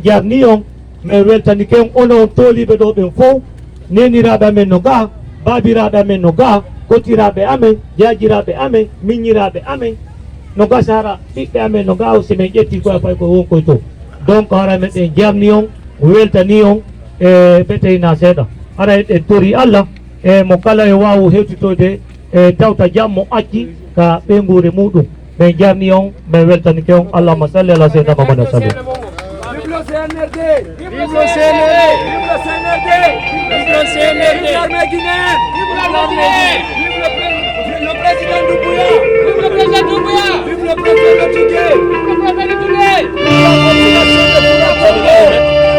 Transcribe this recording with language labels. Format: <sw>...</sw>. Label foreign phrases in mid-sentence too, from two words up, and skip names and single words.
<ff>jarni on min weltanike on ono on toliɓe ɗo ɓen fof neniraɓe amen no ga babiraɓe amen no ga kotiraɓe amen jajiraɓe amen miñiraɓe amen no gasa hara ɓiɓɓe amen no ga si min ƴetti koye fay koye wonkoye to donc hara meɗen jarni on weltani on e ɓeteyna seeɗa hara eɗen tori Allah e mo kala e wawu hewtitode e tawta jam mo acci ka ɓeygure muɗum min jarni on min weltanike on</ff> <ar>اللهم صل على سيدنا محمد وسلم.</ar> <fr>CNRD! Vive le CNRD! Vive le CNRD! Vive le CNRD! Vive l'armée guinéenne! Vive l'armée guinéenne! Vive le président Doumbouya! Vive le président Doumbouya! Vive le président de Toudé! Vive le président de Toudé! Vive la continuation de la Toudé!</fr>